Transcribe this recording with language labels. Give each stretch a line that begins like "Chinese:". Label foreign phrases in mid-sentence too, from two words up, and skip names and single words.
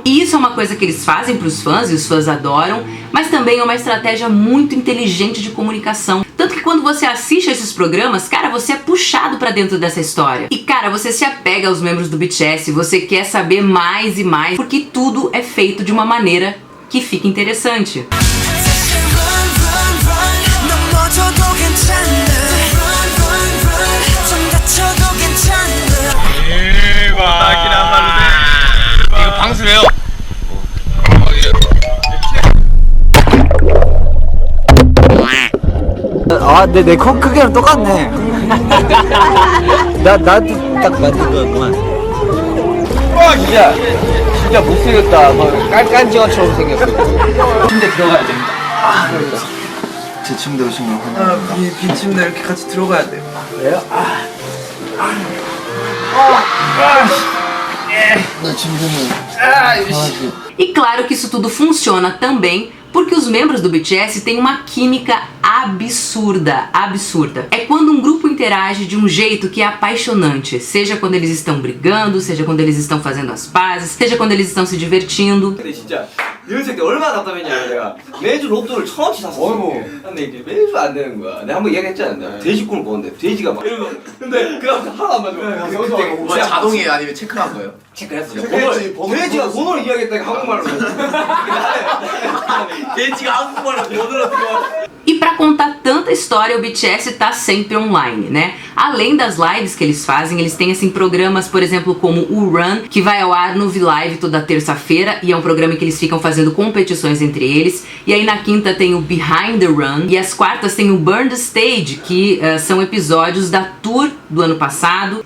Portuguese: E isso é uma coisa que eles fazem para os fãs e os fãs adoram, mas também é uma estratégia muito inteligente de comunicação. Tanto que quando você assiste a esses programas, cara, você é puxado para dentro dessa história. E cara, você se apega aos membros do BTS, você quer saber mais e mais, porque tudo é feito de uma maneira que fica interessante.
Korean: 방수래요. 아, 내 코 크기랑 똑같네. 나도 딱 맞는 거구만. 와 진짜 못생겼다. 뭐 깔깐지어처럼 생겼어. 침대 들어가야 됩니다. 제 침대 오시면 환영합니다. 빈 침대 이렇게 같이 들어가야 돼요. 왜요?
Portuguese: E claro que isso tudo funciona também porque os membros do BTS têm uma química absurda, absurda. É quando um grupo interage de um jeito que é apaixonante, seja quando eles estão brigando, seja quando eles estão fazendo as pazes, seja quando eles estão se divertindo.
Korean: 근데 진짜 연습생 때 얼마나 답답했냐면 내가 매주 로또를 1,000원씩 샀어. 근데 이게 매주 안 되는 거야. 내가 한번 이야기했잖아. 돼지꿈을 꿨는데 돼지가 막 이러고 근데 그다음부터 하나 안 맞아. 뭐야 자동이에요 아니면 체크한 거예요? 체크했어요. 돼지가 번호를 이야기했다가 한국말로. 돼지가 한국말로 번호를 들어.
Portuguese: E pra contar tanta história, o BTS tá sempre online, né? Além das lives que eles fazem, eles têm assim programas, por exemplo, como o Run, que vai ao ar no V-Live toda terça-feira, e é um programa em que eles ficam fazendo competições entre eles. E aí na quinta tem o Behind the Run, e às quartas tem o Burn the Stage, que são episódios da tour do ano passado.